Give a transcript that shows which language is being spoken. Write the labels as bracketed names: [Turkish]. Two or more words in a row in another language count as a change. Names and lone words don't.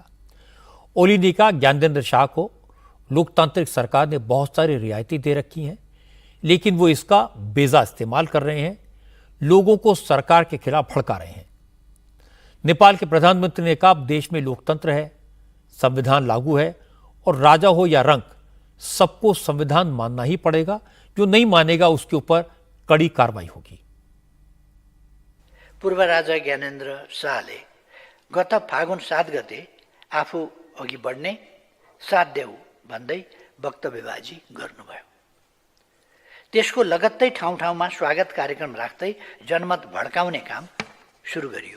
[Hindi] ओली ने कहा, ज्ञानेंद्र शाह को लोकतांत्रिक सरकार ने बहुत सारी रियायतें दे रखी हैं, लेकिन वो इसका बेजा इस्तेमाल कर रहे हैं, लोगों को सरकार के खिलाफ भड़का रहे हैं। नेपाल के प्रधानमंत्री ने कहा, देश में लोकतंत्र है, संविधान लागू है और राजा हो या रंक, सबको संविधान मानना ही पड़ेगा। जो नहीं मानेगा उसके ऊपर कड़ी कार्रवाई होगी। [Nepali] पूर्व राजा ज्ञानेन्द्र शाहले गत फागुन 7 गते आफू अघि बढ्ने साथ देऊ भन्दै वक्तव्यबाजी गर्नुभयो। त्यसको लगत्तै ठाउँ ठाउँमा स्वागत कार्यक्रम राख्दै जनमत भड्काउने काम सुरु गरियो।